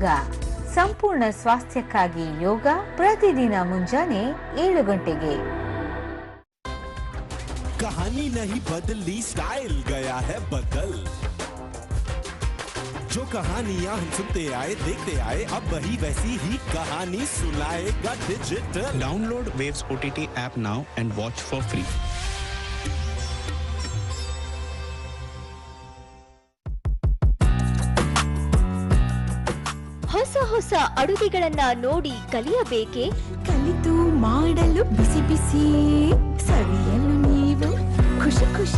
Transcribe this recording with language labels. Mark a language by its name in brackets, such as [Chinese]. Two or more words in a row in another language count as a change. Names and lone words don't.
[Kannada] ಸಂಪೂರ್ಣ ಸ್ವಾಸ್ಥ್ಯಕ್ಕಾಗಿ ಯೋಗ ಪ್ರತಿದಿನ ಮುಂಜಾನೆ 7 ಗಂಟೆಗೆ. [Hindi] कहानी नहीं बदली, स्टाइल गया है बदल। जो कहानियां हम सुनते आए देखते आए, अब वही वैसी ही कहानी सुनाएगा डिजिटल। [English] Download Waves OTT app now and watch for free. [Kannada] ಹೊಸ ಹೊಸ ಅಡುಗೆಗಳನ್ನ ನೋಡಿ ಕಲಿಯಬೇಕೆ? ಕಲಿತು ಮಾಡಲು ಬಿಸಿ ಬಿಸಿ ಸವಿಯಲು ನೀವು ಖುಷಿ ಖುಷಿ.